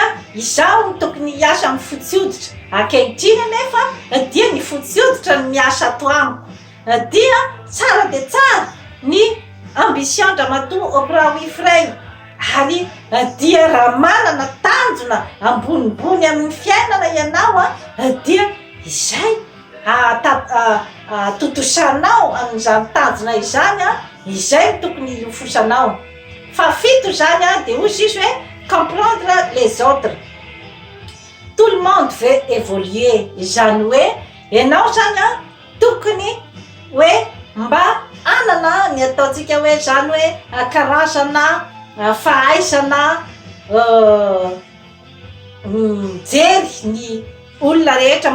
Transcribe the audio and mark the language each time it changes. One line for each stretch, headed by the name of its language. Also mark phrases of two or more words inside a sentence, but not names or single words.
Malagasy: izaho tokony hiasa amin'ny fotsioditra ankehitriny nefa dia ny fotsioditra ny miasa ato amiko dia tsara de tsara ny ambition Andramatoa Oprah Winfrey ary dia raha manana tanjona ambonimbony amin'ny fiainana ianao dia izay totosanao amin'izany tanjona izany izay tokony hilofosanao fa fito zany de ozy izy hoe
French: comprendre les autres. Tout le monde veut évoluer
Malagasy: zany hoe ianao zany tokony hoe mba anana ny ataontsika hoe zany hoe karazana fahaizana mijery ny olona rehetra